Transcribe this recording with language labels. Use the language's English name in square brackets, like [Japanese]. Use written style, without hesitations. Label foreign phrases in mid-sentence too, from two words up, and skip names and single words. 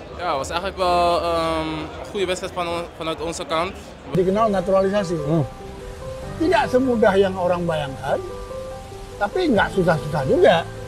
[Dutch] Ja, was eigenlijk wel goede wedstrijd vanuit onze kant. [Indonesian] Dikenal naturalisasi. Tidak semudah yang orang bayangkan, tapi nggak susah-susah juga.